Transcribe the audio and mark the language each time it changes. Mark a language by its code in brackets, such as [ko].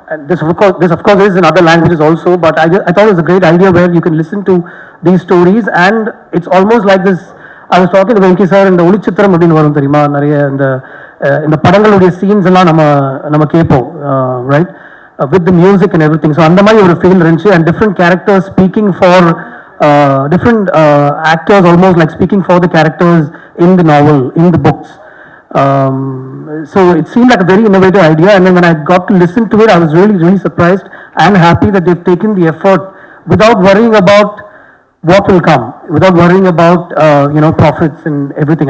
[en] This of course is in other languages also, but I thought it was a great idea where you can listen to these stories, and it's almost like this. I was talking to Venki sir, [ta] இந்த ஒளிச்சித்திரம் அப்படின்னு வரும் தெரியுமா, நிறைய இந்த படங்களுடைய scenes எல்லாம் நம்ம கேட்போம், [en] Right, with the music and everything. [ta] So அந்த மாதிரி ஒரு ஃபீல் இருந்துச்சு. [en] And different characters speaking for different actors, almost like speaking for the characters in the novel, in the books. So it seemed like a very innovative idea, and then when I got to listen to it, I was really surprised and happy that they've taken the effort without worrying about what will come, without worrying about profits and everything.